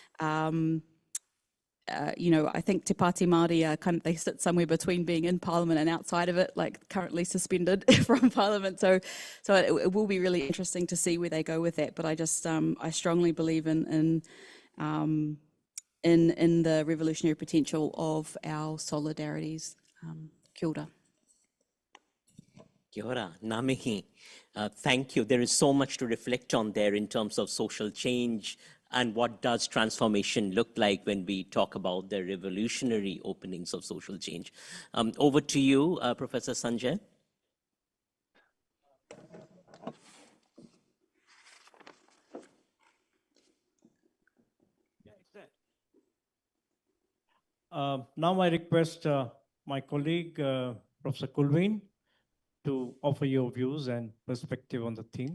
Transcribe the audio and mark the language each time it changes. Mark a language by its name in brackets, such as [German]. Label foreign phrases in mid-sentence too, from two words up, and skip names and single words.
[English] You know, I think Te Pāti Māori are kind of, they sit somewhere between being in Parliament and outside of it, like currently suspended from Parliament. So it will be really interesting to see where they go with that. But I just, I strongly believe in the revolutionary potential of our solidarities. [Māori] Kia ora. Kia ora, ngā mihi. [English] Thank you. There is so much to reflect on there in terms of social change and what does transformation look like when we talk about the revolutionary openings of social change. Over to you, Professor Sanjay. Now I request my colleague, Professor Kulwin, to offer your views and perspective on the theme.